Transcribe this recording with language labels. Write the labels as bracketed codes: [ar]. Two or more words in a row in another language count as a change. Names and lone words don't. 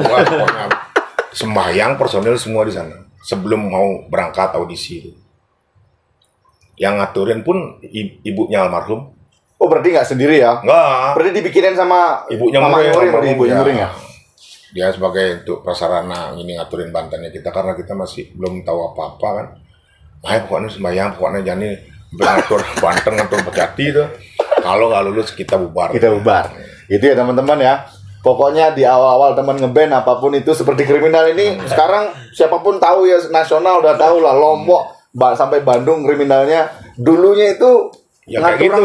[id] Wah, pokoknya sembahyang personil semua di sana sebelum mau berangkat audisi itu. yang ngaturin pun ibunya almarhum. Oh berarti nggak sendiri ya? Enggak. Berarti dibikinin sama Ibunya mamanya Muring, berarti ibunya ya. Muring ya? Dia sebagai untuk prasarana ini ngaturin bantannya kita karena kita masih belum tahu apa-apa kan. Nah, pokoknya sembahyang, pokoknya jangan ngatur banten, ngatur Pejati itu. Kalau nggak lulus kita bubar. Kita bubar. Itu ya teman-teman ya. Pokoknya di awal-awal teman ngeband apapun itu seperti kriminal ini sekarang siapapun tahu ya, nasional udah tahu lah, Lombok sampai Bandung kriminalnya dulunya itu Ya, kayak ngatur orang